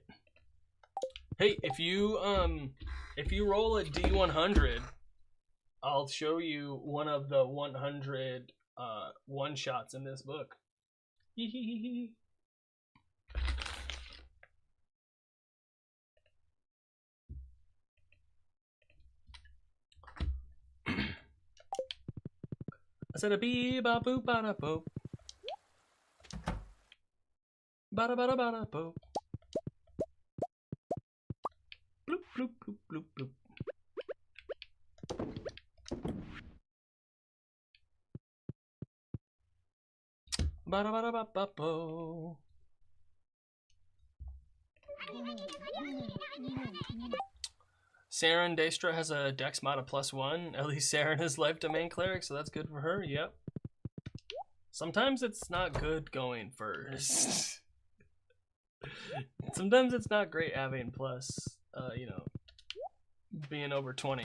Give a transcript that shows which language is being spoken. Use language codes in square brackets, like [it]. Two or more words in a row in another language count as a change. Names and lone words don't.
[en] Hey, if you roll a d100, I'll show you one of the 100 one-shots in this book. Hee. I said a bee ba boop ba da boop. Ba da ba da ba da boop. Bloop bloop bloop bloop bloop. Ba da ba da ba ba bo. Saren Daystra has a dex mod of +1. At least Saren is life domain cleric, so that's good for her. Yep. Sometimes it's not good going first. Sometimes it's not great having plus, you know, being over 20.